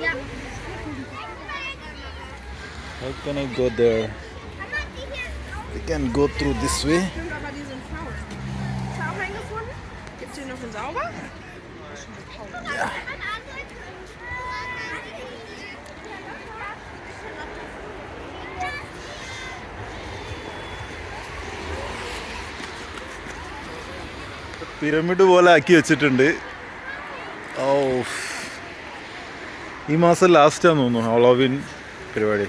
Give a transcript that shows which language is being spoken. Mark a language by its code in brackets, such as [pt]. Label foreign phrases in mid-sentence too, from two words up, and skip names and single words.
[en] How can I go there? We can go through this way. [de] Gibt's hier noch einen Sauber? Ja. [ml] പിരമിഡ് പോലെ ആക്കി വെച്ചിട്ടുണ്ട്. ഈ മാസം ലാസ്റ്റാന്ന് തോന്നുന്നു ഹോളോവിൻ പരിപാടി.